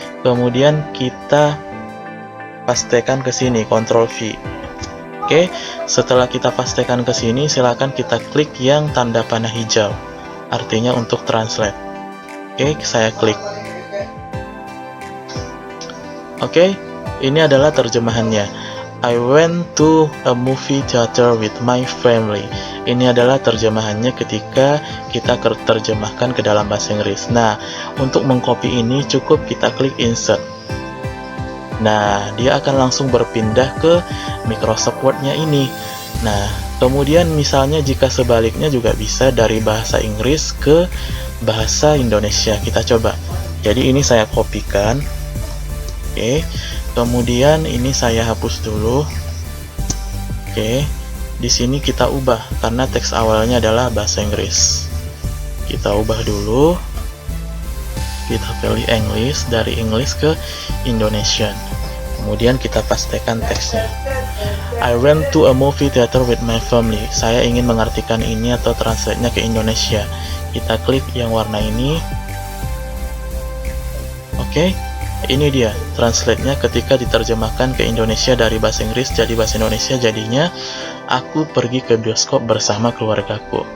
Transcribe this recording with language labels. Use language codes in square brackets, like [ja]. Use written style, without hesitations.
[id] Kemudian kita pastekan ke sini, Ctrl V. Oke, setelah kita pastekan ke sini, silakan kita klik yang tanda panah hijau, artinya untuk translate. Oke, saya klik. Oke, ini adalah terjemahannya. [en] I went to a movie theater with my family. [id] Ini adalah terjemahannya ketika kita terjemahkan ke dalam bahasa Inggris. Nah, untuk mengcopy ini cukup kita klik insert. Nah, dia akan langsung berpindah ke Microsoft Word-nya ini. Nah, kemudian misalnya jika sebaliknya juga bisa dari bahasa Inggris ke bahasa Indonesia. Kita coba. Jadi ini saya kopikan. Oke. Kemudian ini saya hapus dulu. Oke. Di sini kita ubah karena teks awalnya adalah bahasa Inggris. Kita ubah dulu. Kita pilih English, dari English ke Indonesian. Kemudian kita pastekan teksnya. [en] I went to a movie theater with my family. [id] Saya ingin mengartikan ini atau translate-nya ke Indonesia. Kita klik yang warna ini. Oke, ini dia translate-nya ketika diterjemahkan ke Indonesia dari bahasa Inggris jadi bahasa Indonesia, jadinya aku pergi ke bioskop bersama keluargaku.